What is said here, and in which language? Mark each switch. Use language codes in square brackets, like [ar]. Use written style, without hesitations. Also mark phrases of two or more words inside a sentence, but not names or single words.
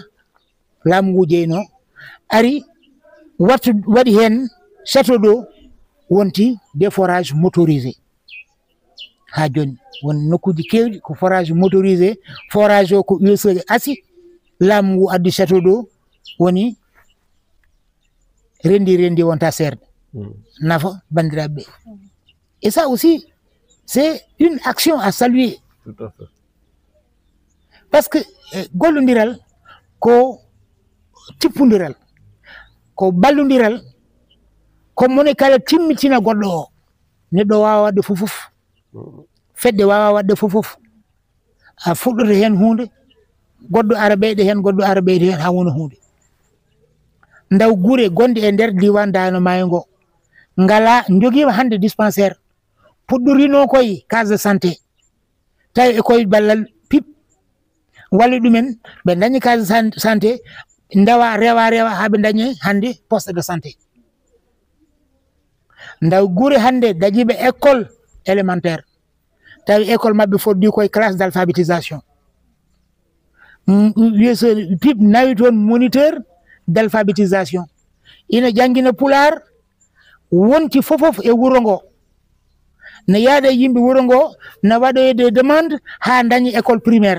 [ff] laamu ngu jeyno ari waɗi hen [fr] château d'eau [ff] wonti [fr] des forages motorisés [ff] ha joni won nokkuji kewɗi ko [fr] forage motorisé [ff] forage o ko USA asi laamu ngu addi [fr] château d'eau [ff] woni rendi wonta serde nafa bandiraɓe. [fr] Et ça aussi c'est une action à saluer. Tout à fait. Parce que [ff] gollodiral ko tippodiral ko ballodiral ko moni kala timmitina goɗɗo o neɗɗo wawa wadde fof fedde wawa wadde fof a fuɗɗoto hen hunde goɗɗo ara ɓeyde hen goɗɗo ara ɓeyde hen ha wona hunde. Ndaw guure gonɗe e nder diwan Dano Maayo ngo ngala joguima hande dispensaire puɗɗorino koye [fr] case de santé [ff] tawi e koye ballal PIP walli ɗumen ɓe dañi [fr] case de santé [ff] ndawa rewa haɓe dañi hande [fr] poste de santé. [ff] Ndaw guure hande daƴiɓe [fr] école élémentaire [ff] tawi école mabɓe foddi koye [fr] classe d' alphabétisation. [ff] Yeeso PIP nawi toon [fr] moniteur d' alphabétisation [ff] ina jangguina pular wonti fof e wuuro ngo ne yaade yimɓe wuuro ngo ne waɗoyde demande ha dañi [fr] école primaire.